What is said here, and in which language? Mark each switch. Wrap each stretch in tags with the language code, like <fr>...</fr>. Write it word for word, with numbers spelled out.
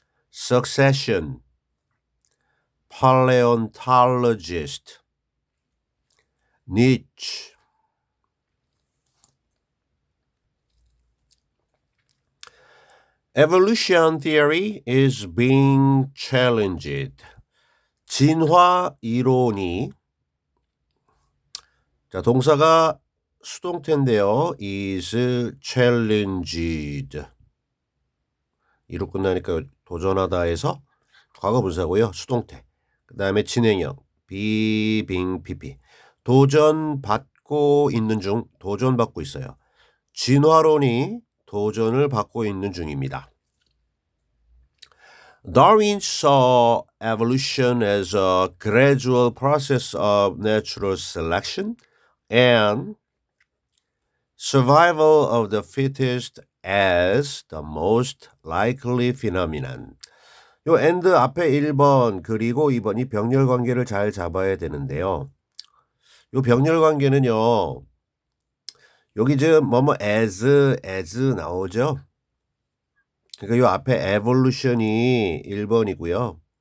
<en>Succession, paleontologist, niche. Evolution theory is being challenged.</en> <ko>진화 이론이, 자, 동사가 수동태인데요.</ko> <en>is challenged.</en> <ko>이로 끝나니까 도전하다에서 과거 분사고요. 수동태. 그 다음에 진행형. 비, 빙, 피피. 도전받고 있는 중, 도전받고 있어요. 진화론이 도전을 받고 있는 중입니다.</ko> <en>Darwin saw evolution as a gradual process of natural selection and survival of the fittest as the most likely phenomenon.</en> <ko>요 and 앞에 일 번 그리고 이 번이 병렬 관계를 잘 잡아야 되는데요. 요 병렬 관계는요. 여기 지금 뭐뭐 as as 나오죠. 그러니까 요 앞에 evolution이 일 번이고요.</ko>